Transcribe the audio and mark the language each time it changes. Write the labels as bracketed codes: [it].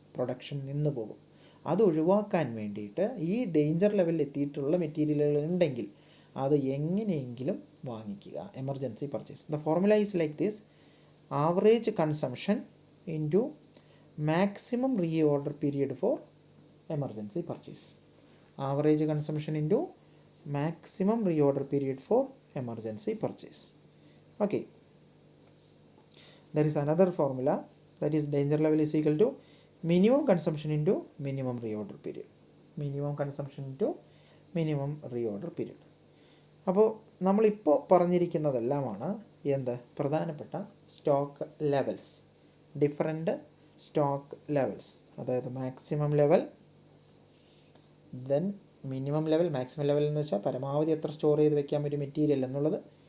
[ml] Production നിന്ന് പോകും. അത് ഒഴിവാക്കാൻ വേണ്ടിയിട്ട് ഈ ഡേഞ്ചർ ലെവലിൽ എത്തിയിട്ടുള്ള മെറ്റീരിയലുകൾ ഉണ്ടെങ്കിൽ അത് എങ്ങനെയെങ്കിലും വാങ്ങിക്കുക. Emergency purchase. [en] The formula is like this: average consumption into maximum reorder period for emergency purchase. Average consumption into maximum reorder period for emergency purchase. Okay, there is another formula, that is danger level is equal to minimum consumption into minimum reorder period. Minimum consumption into minimum reorder period. [ml] അപ്പോൾ നമ്മളിപ്പോൾ പറഞ്ഞിരിക്കുന്നതെല്ലാമാണ് എന്ത്? പ്രധാനപ്പെട്ട stock levels. Different stock levels, അതായത് maximum level, then minimum level. Maximum level എന്ന് വെച്ചാൽ പരമാവധി എത്ര store ചെയ്ത് വെക്കാൻ പറ്റും മെറ്റീരിയൽ എന്നുള്ളത്.